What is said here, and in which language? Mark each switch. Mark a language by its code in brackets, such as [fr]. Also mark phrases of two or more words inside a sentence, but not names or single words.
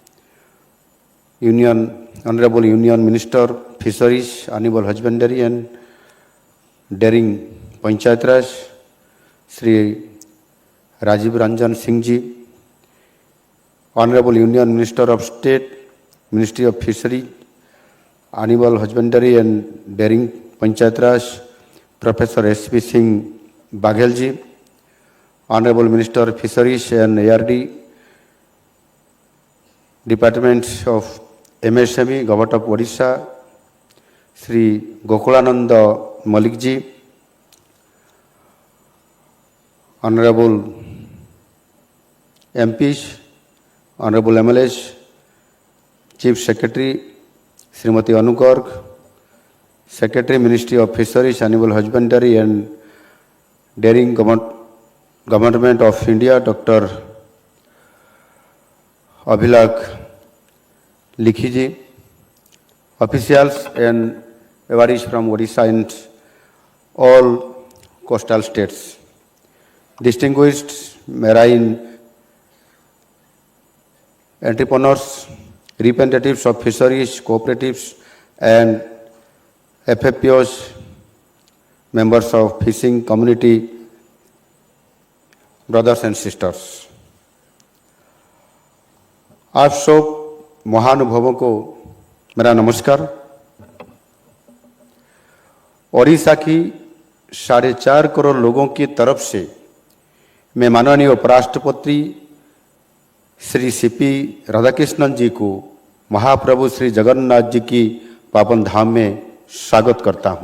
[en] Honourable Union Minister Fisheries Animal Husbandry and Dairying Panchayat Raj Shri Rajiv Ranjan Singh ji, Honourable Union Minister of State Ministry of Fisheries Animal Husbandry and Dairying Panchayat Raj Professor SP Singh Baghel ji, Honourable Minister Fisheries and ARD Department of MSME Government of Odisha Shri Gokulananda Mallik ji, Honourable MPs, Honourable MLAs, Chief Secretary Shrimati Anu Garg, Secretary Ministry of Fisheries Animal Husbandry and Dairying Government of India Doctor अभिलाख लिखी जी, officials and awardees from Odisha and all coastal states, distinguished marine entrepreneurs, representatives of fisheries, cooperatives and FFPOs, members of fishing community, brothers and sisters। [hi] आप सब महानुभवों को मेरा नमस्कार। ओडिशा की 4.5 करोड़ लोगों की तरफ से मैं माननीय उपराष्ट्रपति श्री सीपी राधाकृष्णन जी को महाप्रभु श्री जगन्नाथ जी की पावन धाम में स्वागत करता हूं।